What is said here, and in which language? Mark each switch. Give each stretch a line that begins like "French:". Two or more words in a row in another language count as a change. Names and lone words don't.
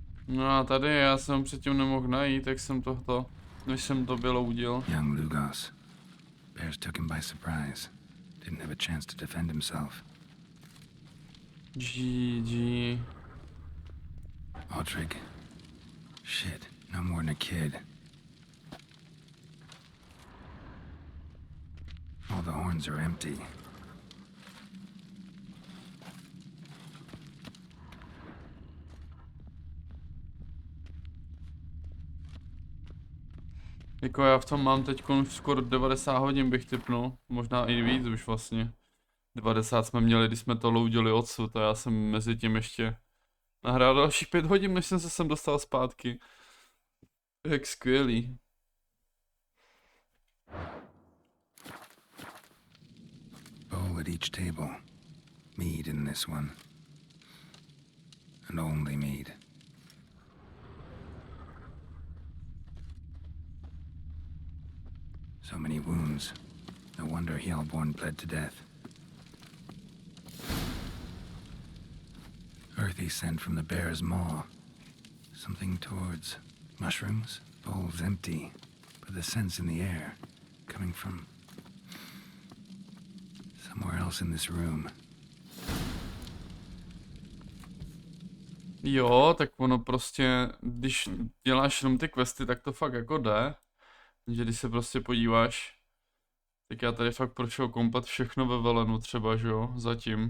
Czech: No a tady já jsem předtím nemohl najít, tak jsem tohto, než jsem to vyloudil.
English: Young Lugos. Bears took him by surprise. Didn't have a chance to defend himself. GG. Aldrich. Shit, no more than a kid. All the horns are empty.
Czech: Jako já v tom mám teď skoro 90 hodin bych tipnul, možná i víc už vlastně. 90 jsme měli, když jsme to loudili odsud a já jsem mezi tím ještě nahrál dalších 5 hodin, než jsem se sem dostal zpátky. Jak skvělý.
English: Bowl at each table. Mead in this one. And only mead. So many wounds. No wonder Hjalborn bled to death. Earthy scent from the bear's maw. Something towards mushrooms. Bowl's empty, but the scent's in the air. Coming from somewhere else in this room.
Czech: Jo, tak ono prostě, když děláš jenom ty questy, tak to fakt jako jde. Že když se prostě podíváš, tak já tady fakt prošel komplet všechno ve Velenu třeba, že jo, zatím.